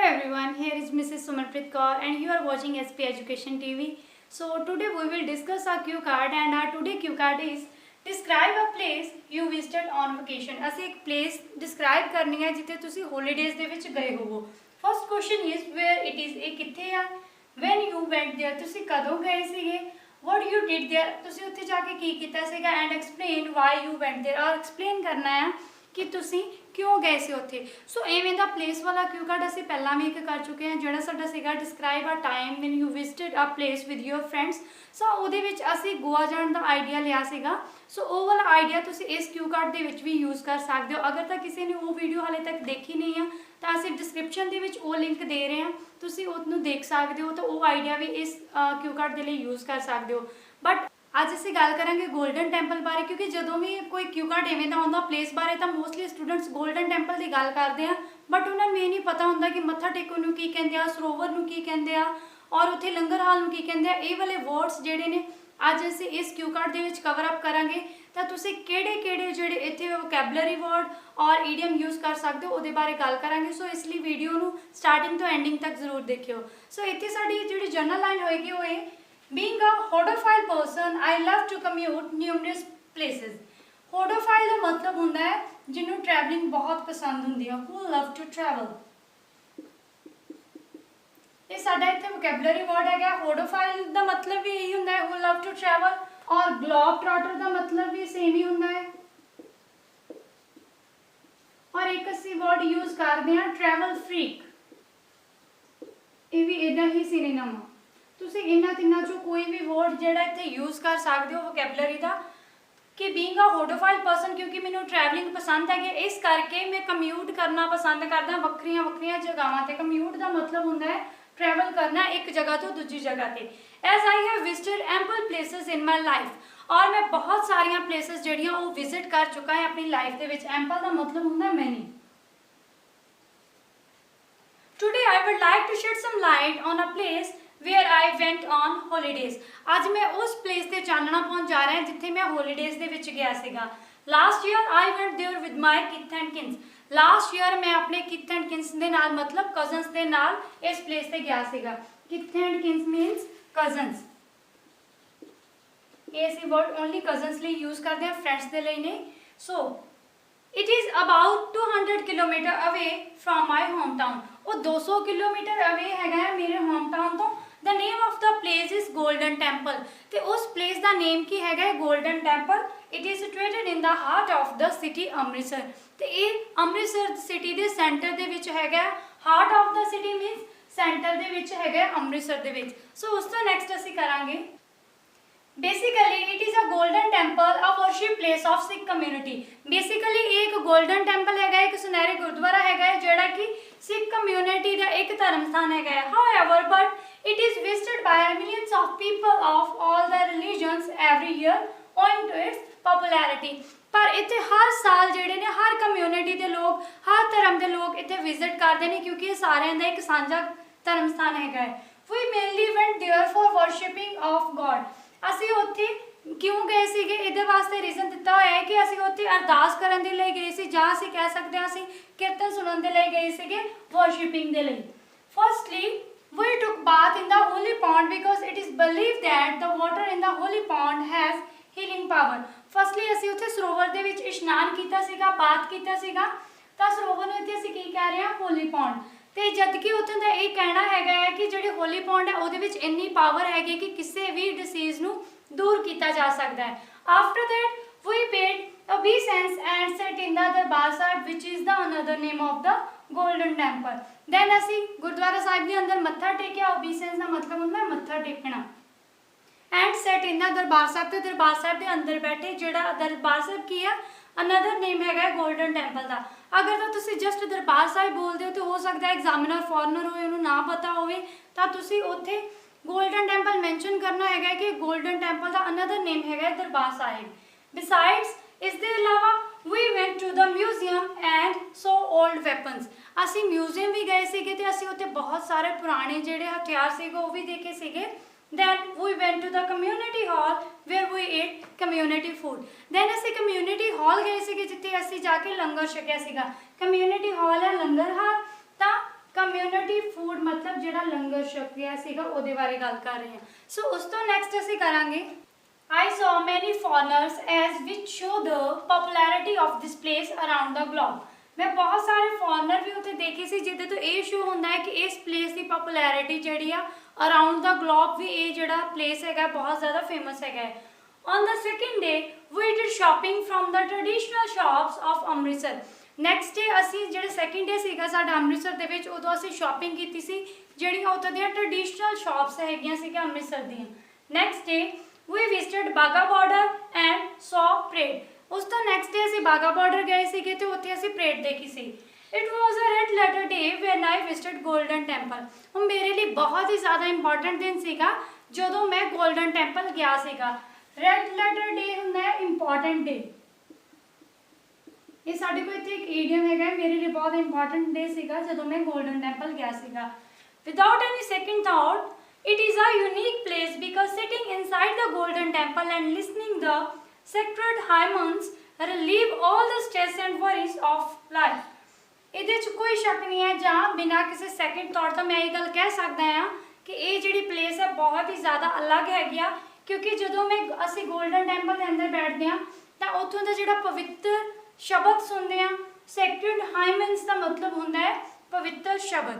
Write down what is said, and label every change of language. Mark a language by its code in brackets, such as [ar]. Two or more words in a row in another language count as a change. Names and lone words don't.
[en] everyone, here is Mrs. Sumanpreet Kaur and you are watching SP Education TV. So today we will discuss our cue card and our today cue card is describe a place you visited on vacation. [pa] ਅਸੀਂ एक [en] place describe [pa] ਕਰਨੀ ਹੈ ਜਿੱਥੇ ਤੁਸੀਂ holidays ਦੇ ਵਿੱਚ ਗਏ ਹੋਵੋ. [en] First question is where it is, [pa] ਇਹ ਕਿੱਥੇ ਆ? [en] When you went there, [pa] ਤੁਸੀਂ ਕਦੋਂ ਗਏ ਸੀਗੇ? [en] What you did there, [pa] ਤੁਸੀਂ ਉੱਥੇ ਜਾ ਕੇ ਕੀ ਕੀਤਾ ਸੀਗਾ [en] and explain why you went there [pa] और explain ਕਰਨਾ ਹੈ ਕਿ ਤੁਸੀਂ ਕਿਉਂ ਗਏ ਸੇ ਉੱਥੇ. ਸੋ ਇਵੇਂ ਦਾ ਪਲੇਸ ਵਾਲਾ [en] cue card [pa] ਅਸੀਂ ਪਹਿਲਾ ਵੀ ਇੱਕ ਕਰ ਚੁੱਕੇ ਹੈਂ ਜਿਹੜਾ ਸਾਡਾ ਸੀਗਾ [en] describe a time when you visited a place with your friends. [pa] ਸੋ ਉਹਦੇ ਵਿੱਚ ਅਸੀਂ ਗੋਆ ਜਾਣ ਦਾ ਆਈਡੀਆ ਲਿਆ ਸੀਗਾ. ਸੋ ਉਹ ਵਾਲਾ ਆਈਡੀਆ ਤੁਸੀਂ ਇਸ [en] cue card [pa] ਦੇ ਵਿੱਚ ਵੀ ਯੂਜ਼ ਕਰ ਸਕਦੇ ਹੋ. ਅਗਰ ਤਾਂ ਕਿਸੇ ਨੇ ਉਹ ਵੀਡੀਓ ਹਾਲੇ ਤੱਕ ਦੇਖੀ ਨਹੀਂ ਹੈ ਤਾਂ ਅਸੀਂ ਡਿਸਕ੍ਰਿਪਸ਼ਨ ਦੇ ਵਿੱਚ ਉਹ ਲਿੰਕ ਦੇ ਰਹੇ ਹਾਂ, ਤੁਸੀਂ ਉਹਨੂੰ ਦੇਖ ਸਕਦੇ ਹੋ. ਤਾਂ ਉਹ ਆਈਡੀਆ ਵੀ ਇਸ [en] cue card [pa] ਦੇ ਲਈ ਯੂਜ਼ ਕਰ ਸਕਦੇ ਹੋ. बट ਅੱਜ ਅਸੀਂ ਗੱਲ ਕਰਾਂਗੇ ਗੋਲਡਨ ਟੈਂਪਲ ਬਾਰੇ ਕਿਉਂਕਿ ਜਦੋਂ ਵੀ ਕੋਈ [en] cue card [pa] ਇਵੇਂ ਦਾ ਆਉਂਦਾ ਪਲੇਸ ਬਾਰੇ ਤਾਂ [en] mostly students [pa] ਗੋਲਡਨ ਟੈਂਪਲ ਦੀ ਗੱਲ ਕਰਦੇ ਆ ਬਟ ਉਹਨਾਂ ਨੂੰ ਇਹ ਨਹੀਂ ਪਤਾ ਹੁੰਦਾ ਕਿ ਮੱਥਾ ਟੇਕਣ ਨੂੰ ਕੀ ਕਹਿੰਦੇ ਆ, ਸਰੋਵਰ ਨੂੰ ਕੀ ਕਹਿੰਦੇ ਆ ਔਰ ਉੱਥੇ ਲੰਗਰ ਹਾਲ ਨੂੰ ਕੀ ਕਹਿੰਦੇ ਆ. ਇਹ ਵਾਲੇ ਵਰਡਸ ਜਿਹੜੇ ਨੇ ਅੱਜ ਅਸੀਂ ਇਸ [en] cue card [pa] ਦੇ ਵਿੱਚ [en] cover up [pa] ਕਰਾਂਗੇ ਤਾਂ ਤੁਸੀਂ ਕਿਹੜੇ ਜਿਹੜੇ ਇੱਥੇ [en] vocabulary word [pa] ਔਰ [en] idiom use [pa] ਕਰ ਸਕਦੇ ਹੋ ਉਹਦੇ ਬਾਰੇ ਗੱਲ ਕਰਾਂਗੇ. ਸੋ ਇਸ ਲਈ ਵੀਡੀਓ ਨੂੰ ਸਟਾਰਟਿੰਗ ਤੋਂ ਐਂਡਿੰਗ ਤੱਕ ਜ਼ਰੂਰ ਦੇਖਿਓ. ਸੋ ਇੱਥੇ ਸਾਡੀ ਜਿਹੜੀ [en] general line [pa] ਹੋਏਗੀ ਉਹ ਇਹ [en] Being a hodophile person, I love to commute numerous places. [pa] Hodophile ਦਾ ਮਤਲਬ ਹੁੰਦਾ ਹੈ ਜਿਹਨੂੰ traveling ਬਹੁਤ ਪਸੰਦ ਹੁੰਦੀ ਹੈ. [en] Who love to travel. [pa] ਇਹ ਸਾਡਾ ਇੱਥੇ [en] vocabulary word [pa] ਹੈਗਾ. Hodophile ਦਾ ਮਤਲਬ ਵੀ ਇਹੀ ਹੁੰਦਾ ਹੈ [en] who love to travel [pa] ਔਰ globetrotter ਦਾ ਮਤਲਬ ਵੀ ਸੇਮ ਹੀ ਹੁੰਦਾ ਹੈ. ਔਰ ਇੱਕ ਅਸੀਂ [en] word use [pa] ਕਰਦੇ ਹਾਂ [en] travel freak. [pa] ਇਹ ਵੀ ਇਦਾਂ ਹੀ synonym ਆ. ਤੁਸੀਂ ਇਹਨਾਂ ਤਿੰਨਾਂ ਚੋਂ ਕੋਈ ਵੀ ਵਰਡ ਜਿਹੜਾ ਇੱਥੇ ਯੂਜ਼ ਕਰ ਸਕਦੇ ਹੋ ਵੋਕੈਬਲਰੀ ਦਾ ਕਿ [en] being a hodophile person [pa] ਕਿਉਂਕਿ ਮੈਨੂੰ ਟਰੈਵਲਿੰਗ ਪਸੰਦ ਹੈਗੀ ਇਸ ਕਰਕੇ ਮੈਂ ਕਮਿਊਟ ਕਰਨਾ ਪਸੰਦ ਕਰਦਾ ਵੱਖਰੀਆਂ ਜਗ੍ਹਾਵਾਂ ਤੇ. ਕਮਿਊਟ ਦਾ ਮਤਲਬ ਹੁੰਦਾ ਹੈ ਟਰੈਵਲ ਕਰਨਾ ਇੱਕ ਜਗ੍ਹਾ ਤੋਂ ਦੂਜੀ ਜਗ੍ਹਾ ਤੇ. [en] As I have visited ample places in my life [pa] ਔਰ ਮੈਂ ਬਹੁਤ ਸਾਰੀਆਂ ਪਲੇਸਿਸ ਜਿਹੜੀਆਂ ਉਹ ਵਿਜ਼ਿਟ ਕਰ ਚੁੱਕਾ ਹਾਂ ਆਪਣੀ ਲਾਈਫ ਦੇ ਵਿੱਚ. [en] ਐਂਪਲ [pa] ਦਾ ਮਤਲਬ ਹੁੰਦਾ [en] ਮੈਨੀ. Today I would like to shed some light on a place where I went on holidays. [pa] ਅੱਜ ਮੈਂ ਉਸ ਪਲੇਸ ਤੇ ਚਾਨਣਾ ਪਾਉਣ ਜਾ ਰਿਹਾ ਜਿੱਥੇ ਮੈਂ ਹੌਲੀਡੇਜ਼ ਦੇ ਵਿੱਚ ਗਿਆ ਸੀਗਾ. [en] Last year I went there with my kith and kins. Last year [pa] ਮੈਂ ਆਪਣੇ [en] kith and kins [pa] ਦੇ ਨਾਲ ਮਤਲਬ ਕਜ਼ਨਸ ਦੇ ਨਾਲ ਇਸ ਪਲੇਸ ਤੇ ਗਿਆ ਸੀਗਾ. [en] kith and kins means cousins. [pa] ਇਹ ਅਸੀਂ ਵਰਡ [en] only cousins [pa] ਲਈ ਯੂਜ਼ ਕਰਦੇ ਹਾਂ, ਫਰੈਂਡਸ ਦੇ ਲਈ ਨਹੀਂ. [en] ਸੋ It is about 200 kilometer away from my hometown. [pa] ਉਹ 200 ਕਿਲੋਮੀਟਰ away ਹੈਗਾ ਹੈ ਮੇਰੇ ਹੋਮਟਾਊਨ ਤੋਂ. [en] The name of the place is Golden Temple. [pa] ਤੇ ਉਸ ਪਲੇਸ ਦਾ ਨੇਮ ਕੀ ਹੈਗਾ ਹੈ ਗੋਲਡਨ ਟੈਂਪਲ. [en] It is situated in the heart of the city ਅੰਮ੍ਰਿਤਸਰ. [pa] ਤੇ ਇਹ ਅੰਮ੍ਰਿਤਸਰ ਸਿਟੀ ਦੇ ਸੈਂਟਰ ਦੇ ਵਿੱਚ ਹੈਗਾ. [en] Heart of the city means [pa] ਸੈਂਟਰ ਦੇ ਵਿੱਚ ਹੈਗਾ ਅੰਮ੍ਰਿਤਸਰ ਦੇ ਵਿੱਚ. ਸੋ ਉਸ ਤੋਂ ਨੈਕਸਟ ਅਸੀਂ ਕਰਾਂਗੇ [en] Basically, it is a golden temple, a worship place of Sikh community. [pa] Basically, एक golden temple ਹੈਗਾ, ਇੱਕ ਸੁਨਹਿਰੇ ਗੁਰਦੁਆਰਾ ਹੈਗਾ ਜਿਹੜਾ ਕਿ [en] Sikh community [pa] ਕਾ ਇੱਕ ਧਰਮ ਸਥਾਨ ਹੈਗਾ. [en] However, but it is visited by millions of people of all the religions every year, owing to its popularity. [pa] ਪਰ ਇੱਥੇ ਹਰ ਸਾਲ ਜਿਹੜੇ ਨੇ ਹਰ ਕਮਿਊਨਿਟੀ ਕੇ ਲੋਗ ਹਰ ਧਰਮ ਕੇ ਲੋਗ ਇੱਥੇ ਵਿਜ਼ਿਟ ਕਰਤੇ ਹੈਂ ਕਿਉਂਕਿ ਯੇ ਸਾਰੇ ਕਾ ਇੱਕ ਸਾਂਝਾ ਧਰਮ ਸਥਾਨ ਹੈਗਾ. [en] We mainly went there for worshipping of God. [pa] ਅਸੀਂ ਉੱਥੇ ਕਿਉਂ ਗਏ ਸੀਗੇ ਇਹਦੇ ਵਾਸਤੇ ਰੀਜ਼ਨ ਦਿੱਤਾ ਹੋਇਆ ਹੈ ਕਿ ਅਸੀਂ ਉੱਥੇ ਅਰਦਾਸ ਕਰਨ ਦੇ ਲਈ ਗਏ ਸੀ ਜਾਂ ਅਸੀਂ ਕਹਿ ਸਕਦੇ ਹਾਂ ਅਸੀਂ ਕੀਰਤਨ ਸੁਣਨ ਦੇ ਲਈ ਗਏ ਸੀਗੇ ਵਰਸ਼ਿਪਿੰਗ ਦੇ ਲਈ. [en] ਫਰਸਟਲੀ we took bath in the holy pond because it is believed that the water in the holy pond has healing power. [pa] ਫਰਸਟਲੀ ਅਸੀਂ ਉੱਥੇ ਸਰੋਵਰ ਦੇ ਵਿੱਚ ਇਸ਼ਨਾਨ ਕੀਤਾ ਸੀਗਾ, ਬਾਥ ਕੀਤਾ ਸੀਗਾ. ਤਾਂ ਸਰੋਵਰ ਨੂੰ ਇੱਥੇ ਅਸੀਂ ਕੀ ਕਹਿ ਰਹੇ ਹਾਂ [en] holy pond. [pa] ਤੇ ਜਦ ਕਿ ਉੱਥੇ ਦਾ ਇਹ ਕਹਿਣਾ ਹੈਗਾ ਹੈ ਕਿ ਜਿਹੜੇ [en] holy pond [pa] ਹੈ ਉਹਦੇ ਵਿੱਚ ਇੰਨੀ ਪਾਵਰ ਹੈਗੀ ਕਿ ਕਿਸੇ ਵੀ ਡਿਸੀਜ਼ ਨੂੰ ਦੂਰ ਕੀਤਾ ਜਾ ਸਕਦਾ ਹੈ. [en] After that we paid obeisance and sat in the ਦਰਬਾਰ ਸਾਹਿਬ which is the another name of the golden temple. [pa] then ਅਸੀਂ ਗੁਰਦੁਆਰਾ ਸਾਹਿਬ ਦੇ ਅੰਦਰ ਮੱਥਾ ਟੇਕਿਆ. obeisance ਦਾ ਮਤਲਬ ਹੁੰਦਾ ਮੱਥਾ ਟੇਕਣਾ. [en] and sat in the [pa] ਦਰਬਾਰ ਸਾਹਿਬ ਤੇ ਦਰਬਾਰ ਸਾਹਿਬ ਦੇ ਅੰਦਰ ਬੈਠੇ. ਜਿਹੜਾ ਦਰਬਾਰ ਸਾਹਿਬ ਕੀ ਆ [en] another name [pa] ਹੈਗਾ ਗੋਲਡਨ ਟੈਂਪਲ ਦਾ. ਅਗਰ ਤਾਂ ਤੁਸੀਂ ਜਸਟ ਦਰਬਾਰ ਸਾਹਿਬ ਬੋਲਤੇ ਹੋ ਤਾਂ ਹੋ ਸਕਤਾ ਹੈ [en] examiner foreigner [pa] ਹੋ ਉਹਨਾਂ ਨੇ ਨਾ ਪਤਾ ਹੋਵੇ ਤਾਂ ਤੁਸੀਂ ਉੱਥੇ ਗੋਲਡਨ ਟੈਂਪਲ ਮੈਂਸ਼ਨ ਕਰਨਾ ਹੈਗਾ ਕਿ ਗੋਲਡਨ ਟੈਂਪਲ ਕਾ [en] another name [pa] ਹੈਗਾ ਦਰਬਾਰ ਸਾਹਿਬ. [en] Besides [hi] इसके अलावा [en] we went to the museum and saw old weapons. [pa] ਅਸੀਂ ਮਿਊਜ਼ੀਅਮ ਵੀ ਗਏ ਸੀਗੇ ਤੇ ਅਸੀਂ ਉੱਥੇ ਬਹੁਤ ਸਾਰੇ ਪੁਰਾਣੇ ਜਿਹੜੇ ਹਥਿਆਰ ਸੀਗੇ ਉਹ ਵੀ ਦੇਖੇ ਸੀਗੇ. [en] Then we went to the community hall where we ate community food. [pa] Then ਅਸੀਂ [en] community hall [pa] ਗਏ ਸੀਗੇ ਜਿੱਥੇ ਅਸੀਂ ਜਾ ਕੇ ਲੰਗਰ ਛਕਿਆ ਸੀਗਾ. [en] community hall [pa] ਹੈ ਲੰਗਰ ਹਾਲ. ਤਾਂ [en] community food [pa] ਜਿਹੜਾ ਲੰਗਰ ਛਕਿਆ ਸੀਗਾ ਉਹਦੇ ਬਾਰੇ ਗੱਲ ਕਰ ਰਹੇ ਹਾਂ। ਸੋ ਉਸ ਤੋਂ ਨੈਕਸਟ ਅਸੀਂ ਕਰਾਂਗੇ [en] I saw many foreigners as which show the popularity of this place around the globe। [pa] ਮੈਂ ਬਹੁਤ ਸਾਰੇ ਫੌਰਨਰ ਵੀ ਉੱਥੇ ਦੇਖੇ ਸੀ ਜਿਹਦੇ ਤੋਂ ਇਹ ਸ਼ੋ ਹੁੰਦਾ ਹੈ ਕਿ ਇਸ ਪਲੇਸ ਕੀ ਪਾਪੂਲੈਰਿਟੀ ਜਿਹੜੀ ਆ [en] around the globe [pa] ਵੀ ਇਹ ਜਿਹੜਾ ਪਲੇਸ ਹੈਗਾ ਬਹੁਤ ਜ਼ਿਆਦਾ ਫੇਮਸ ਹੈਗਾ। [en] On the second day we did shopping from the traditional shops of Amritsar। next day [pa] ਅਸੀਂ ਜਿਹੜੇ [en] second day [pa] ਸੀਗਾ ਸਾਡਾ ਅੰਮ੍ਰਿਤਸਰ ਦੇ ਵਿੱਚ ਉਦੋਂ ਅਸੀਂ ਸ਼ਾਪਿੰਗ ਕੀਤੀ ਸੀ ਜਿਹੜੀਆਂ ਉੱਥੋਂ ਦੀਆਂ [en] traditional shops [pa] ਹੈਗੀਆਂ ਸੀਗੀਆਂ ਅੰਮ੍ਰਿਤਸਰ ਦੀਆਂ। [en] Next day we visited Baga border and saw parade। [pa] ਉਸ ਤੋਂ [en] next day [pa] ਅਸੀਂ ਬਾਗਾ ਬਾਰਡਰ ਗਏ ਸੀਗੇ ਤੇ ਉੱਥੇ ਅਸੀਂ ਪਰੇਡ ਦੇਖੀ ਸੀ। [en] It was a red letter day when I visited Golden Temple। [pa] ਉਹ ਮੇਰੇ ਲਈ ਬਹੁਤ ਹੀ ਜ਼ਿਆਦਾ ਇੰਪੋਰਟੈਂਟ ਦਿਨ ਸੀਗਾ ਜਦੋਂ ਮੈਂ ਗੋਲਡਨ ਟੈਂਪਲ ਗਿਆ ਸੀਗਾ। [en] red letter day [pa] ਹੁੰਦਾ ਹੈ [en] important day. [pa] ਇਹ ਸਾਡੇ ਕੋਲ ਇੱਥੇ ਇੱਕ ਈਡੀਅਮ ਹੈਗਾ ਮੇਰੇ ਲਈ ਬਹੁਤ [en] important day [pa] ਸੀਗਾ ਜਦੋਂ ਮੈਂ ਗੋਲਡਨ ਟੈਂਪਲ ਗਿਆ ਸੀਗਾ। [en] Without any second thought, it is a unique place because sitting inside the golden temple and listening the sacred hymns relieve all the stress and worries of life। [pa] ਇਹਦੇ 'ਚ ਕੋਈ ਸ਼ੱਕ ਨਹੀਂ ਹੈ ਜਾਂ ਬਿਨਾਂ ਕਿਸੇ [en] second thought [pa] ਤੋਂ ਮੈਂ ਇਹ ਗੱਲ ਕਹਿ ਸਕਦਾ ਹਾਂ ਕਿ ਇਹ ਜਿਹੜੀ ਪਲੇਸ ਹੈ ਬਹੁਤ ਹੀ ਜ਼ਿਆਦਾ ਅਲੱਗ ਹੈਗੀ ਆ ਕਿਉਂਕਿ ਜਦੋਂ ਅਸੀਂ ਗੋਲਡਨ ਟੈਂਪਲ ਦੇ ਅੰਦਰ ਬੈਠਦੇ ਹਾਂ ਤਾਂ ਉੱਥੋਂ ਦਾ ਜਿਹੜਾ ਪਵਿੱਤਰ ਸ਼ਬਦ ਸੁਣਦੇ ਆ। [en] sacred hymns [pa] ਦਾ ਮਤਲਬ ਹੁੰਦਾ ਹੈ ਪਵਿੱਤਰ ਸ਼ਬਦ।